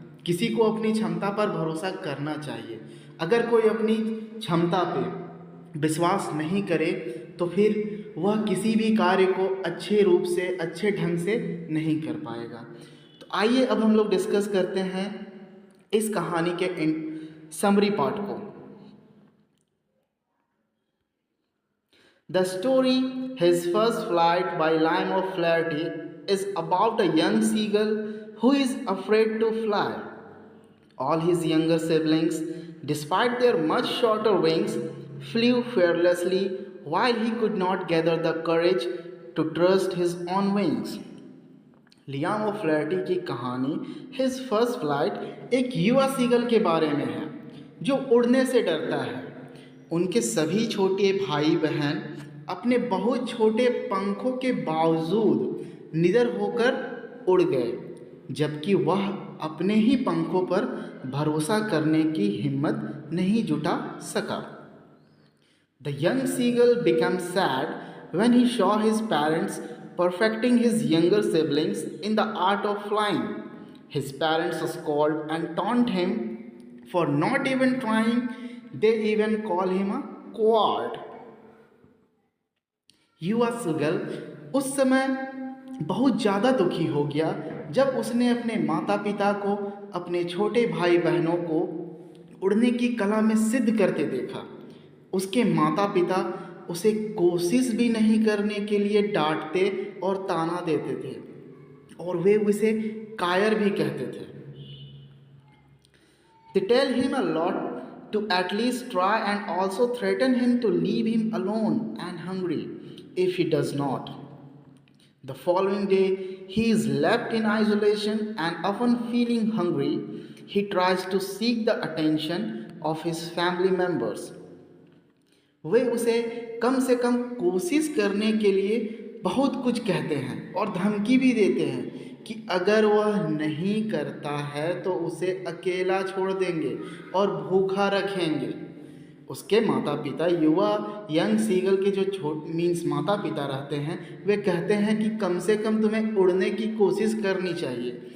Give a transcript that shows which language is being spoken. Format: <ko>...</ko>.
<hi>किसी को अपनी क्षमता पर भरोसा करना चाहिए. अगर कोई अपनी क्षमता पे विश्वास नहीं करे तो फिर वह किसी भी कार्य को अच्छे रूप से अच्छे ढंग से नहीं कर पाएगा. तो आइए अब हम लोग डिस्कस करते हैं इस कहानी के समरी पार्ट को.</hi> <en>The story, His First Flight by Lime of Flaherty, is about a young seagull who is afraid to fly. All his younger siblings, despite their much shorter wings, flew fearlessly while he could not gather the courage to trust his own wings.</en> <hi>Liam of फ्लैरिटी की कहानी his first flight एक युवा seagull के बारे में है जो उड़ने से डरता है. उनके सभी छोटे भाई बहन अपने बहुत छोटे पंखों के बावजूद निडर होकर उड़ गए, जबकि वह अपने ही पंखों पर भरोसा करने की हिम्मत नहीं जुटा सका.</hi> <en>The young seagull became sad when he saw his parents perfecting his younger siblings in the art of flying. His parents scold and taunt him for not even trying. They even call him a coward.</en> <hi>युवा seagull उस समय बहुत ज़्यादा दुखी हो गया जब उसने अपने माता पिता को, अपने छोटे भाई बहनों को उड़ने की कला में सिद्ध करते देखा। उसके माता पिता उसे कोशिश भी नहीं करने के लिए डांटते और ताना देते थे और वे उसे कायर भी कहते थे।</hi> <en>They tell him a lot to at least try and also threaten him to leave him alone and hungry if he does not. The following day, he is left in isolation and often feeling hungry. He tries to seek the attention of his family members.</en> <hi>वे उसे कम से कम कोशिश करने के लिए बहुत कुछ कहते हैं और धमकी भी देते हैं कि अगर वह नहीं करता है तो उसे अकेला छोड़ देंगे और भूखा रखेंगे। उसके माता पिता युवा यंग सीगल के जो माता पिता रहते हैं वे कहते हैं कि कम से कम तुम्हें उड़ने की कोशिश करनी चाहिए।</hi>